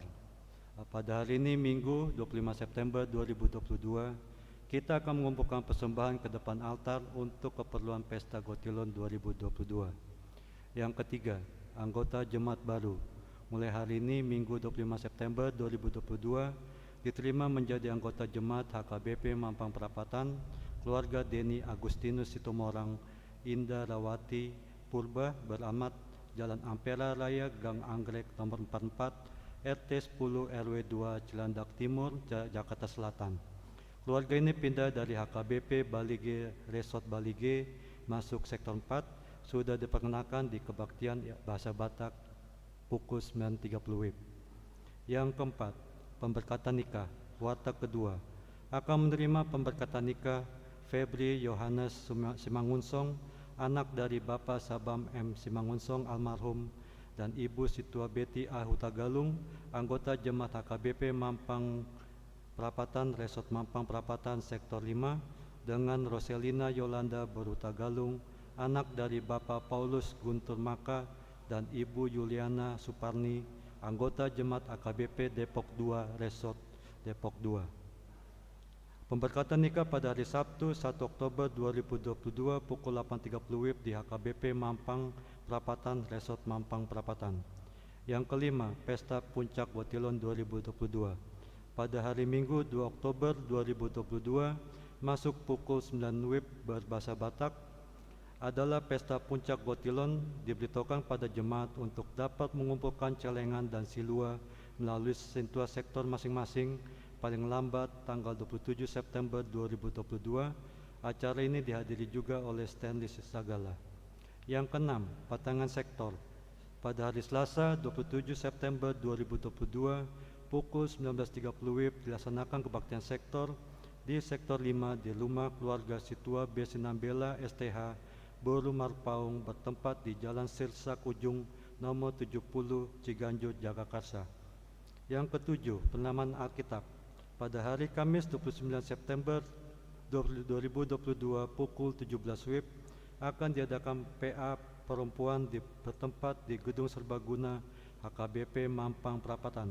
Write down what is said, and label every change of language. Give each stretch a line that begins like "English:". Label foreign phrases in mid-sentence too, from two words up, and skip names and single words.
Indonesian: Pada hari ini Minggu 25 September 2022, kita akan mengumpulkan persembahan ke depan altar untuk keperluan Pesta Gotilon 2022. Yang ketiga, anggota jemaat baru. Mulai hari ini Minggu 25 September 2022 diterima menjadi anggota jemaat HKBP Mampang Perapatan, keluarga Deni Agustinus Situmorang, Indah Rawati Purba, beralamat Jalan Ampera Raya, Gang Anggrek nomor 44, RT 10 RW 2 Cilandak Timur, Jakarta Selatan. Keluarga ini pindah dari HKBP Balige Resort Balige masuk sektor 4, sudah diperkenalkan di kebaktian bahasa Batak pukul 9.30 WIB. Yang keempat, pemberkatan nikah. Warta kedua, akan menerima pemberkatan nikah Febri Yohanes Simangunsong, anak dari Bapak Sabam M. Simangunsong almarhum, dan Ibu Situa Betty A. Hutagalung, anggota jemaat HKBP Mampang Perapatan, Resort Mampang Perapatan, Sektor 5, dengan Roselina Yolanda Berhutagalung, anak dari Bapak Paulus Guntur Maka, dan Ibu Yuliana Suparni, anggota jemaat AKBP Depok 2 Resort Depok 2. Pemberkatan nikah pada hari Sabtu 1 Oktober 2022 pukul 8.30 WIB di HKBP Mampang Perapatan Resort Mampang Perapatan. Yang kelima, Pesta Puncak Gotilon 2022. Pada hari Minggu 2 Oktober 2022 masuk pukul 9 WIB berbahasa Batak adalah Pesta Puncak Gotilon, diberitahukan pada jemaat untuk dapat mengumpulkan celengan dan silua melalui sentuhan sektor masing-masing paling lambat tanggal 27 September 2022. Acara ini dihadiri juga oleh Stanley Sagala. Yang keenam, patangan sektor. Pada hari Selasa 27 September 2022 pukul 19.30 WIB dilaksanakan kebaktian sektor di sektor 5 di rumah keluarga Situa B. Sinambela STH Boru Marpaung, bertempat di Jalan Sirsak Ujung nomor 70 Ciganjur, Jagakarsa. Yang ketujuh, penamaan Alkitab. Pada hari Kamis 29 September 2022 pukul 17 WIB akan diadakan PA perempuan bertempat di Gedung Serbaguna HKBP Mampang Perapatan.